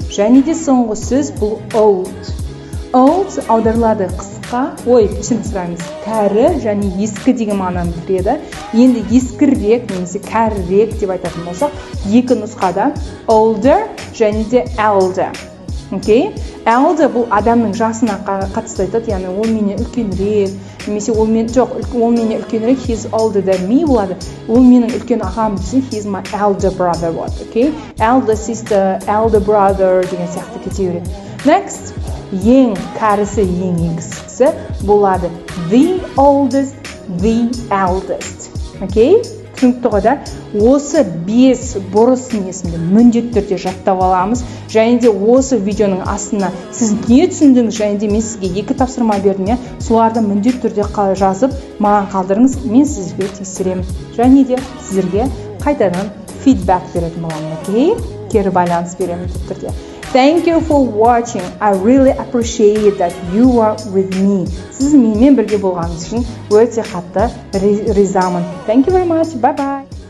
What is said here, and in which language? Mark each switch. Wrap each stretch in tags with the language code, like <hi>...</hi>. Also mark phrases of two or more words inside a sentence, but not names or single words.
<kk>Және де соңғы сөз бұл old аударылады қысқа, кәрі және ескі деген мағынаны білдіреді. Енді ескірек немесе кәрірек деп айтатын болсақ, екі нұсқада older және де elder. Okay? Elder бұл адамның жасына қатысты айтады, яғни ол менен үлкенірек, немесе ол менен үлкенірек,</kk> <en>he is older than me болады.</en> <kk>Ол менің үлкен ағам десе,</kk> <en>he is my elder brother болады. Okay? Elder sister, elder brother</en> <kk>деген сияқты кете береді. Next, ең кәрісі, ең еңгісі болады</kk> <en>the oldest, the eldest.</en> <kk>Okay? Түсінікті ғой да? Осы 5 бұрыс сын есімді міндетті түрде жаттап аламыз. Және де осы видеоның астына сіз не түсіндіңіз, және де мен сізге 2 тапсырма бердім, соларды міндетті түрде жазып, маған қалдырыңыз, мен сізге тексеремін. Және де сіздерге қайтадан фидбэк беретін боламын, окей? Кері байланыс беремін түрде.</kk> <en>Thank you for watching. I really appreciate that you are with me.</en> <kk>Сіз менімен бірге болғаныңыз үшін өте қатты ризамын.</kk> <en>Thank you very much. Bye bye.</en>